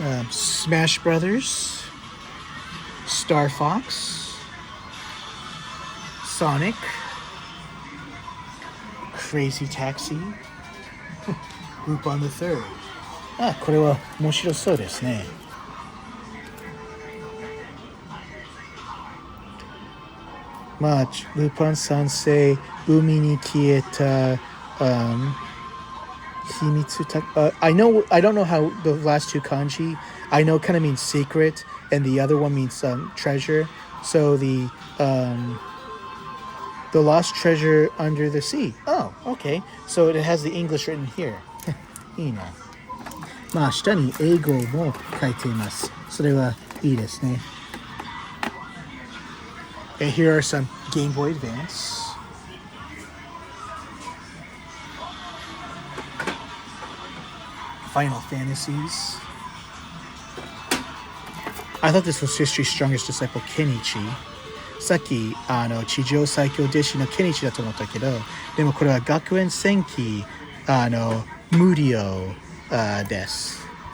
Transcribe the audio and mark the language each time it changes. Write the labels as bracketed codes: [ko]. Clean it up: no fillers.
[en] Smash Brothers, Star Fox, Sonic, Crazy Taxi, Lupin the Third. [ja] あ、これは面白そうですね。まあ、ルパン三世、海に消えた、秘密た、 [en] I don't know how the last two kanji. I know it kind of means secret, and the other one means treasure. So the lost treasure under the sea. Oh, okay. So it has the English written here. [ja] いいな。まあ、下に英語も書いています。それはいいですね。 [en] And here are some Game Boy Advance. Final Fantasies. I thought this was History's Strongest Disciple, Kenichi. [ja] さっき地上最強弟子のケニチだと思ったけど、でもこれは学園戦記無料です。